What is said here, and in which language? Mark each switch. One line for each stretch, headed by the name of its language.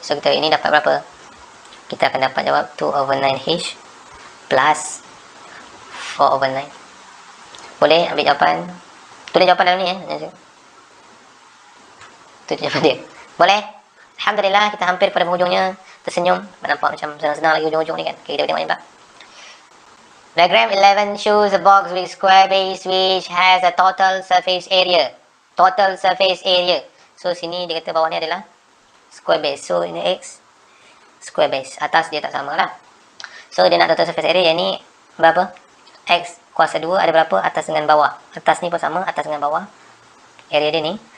Malay: So, kita ini dapat berapa? Kita akan dapat jawab 2 over 9H plus 4 over 9. Boleh ambil jawapan? Tulis jawapan dalam ni Itu jawapan dia. Boleh? Alhamdulillah, kita hampir pada penghujungnya. Tersenyum. Nampak macam senang-senang lagi hujung-hujung ni kan. Okay, kita tengok ni pula.
English: Diagram 11 shows a box with square base which has a total surface area. Total surface area.
Malay: So, sini dia kata bawah ni adalah square base. So, ini X. Square base. Atas dia tak sama lah. So, dia nak total surface area. Yang ni berapa? X kuasa 2 ada berapa? Atas dengan bawah. Atas ni pun sama. Atas dengan bawah. Area dia ni.